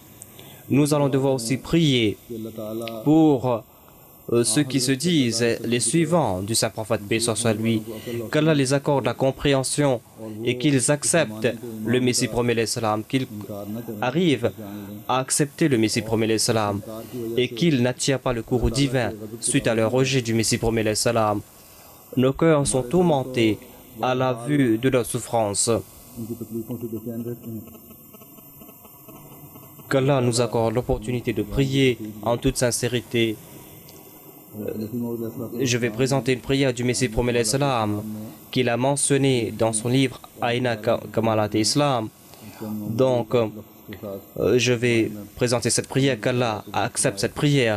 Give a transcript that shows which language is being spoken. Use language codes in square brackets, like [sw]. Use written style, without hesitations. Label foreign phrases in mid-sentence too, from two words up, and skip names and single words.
[fr] Nous allons devoir aussi prier pour ceux qui se disent les suivants du saint prophète paix soit lui, qu'Allah les accorde la compréhension et qu'ils acceptent le Messie premier [ar] alayhi salam, [fr] qu'ils arrivent à accepter le Messie premier [ar] alayhi salam [fr] et qu'ils n'attirent pas le courroux divin suite à leur rejet du Messie premier [ar] alayhi salam. [fr] Nos cœurs sont tourmentés à la vue de leur souffrance. [ur] उनकी तकलीफों से बेचैन रहते हैं। [fr] Qu'Allah nous accorde l'opportunité de prier en toute sincérité. Je vais présenter une prière du Messie promet l'Islam qu'il a mentionné dans son livre Aïna Kamalat Islam. Donc, je vais présenter cette prière, qu'Allah accepte cette prière.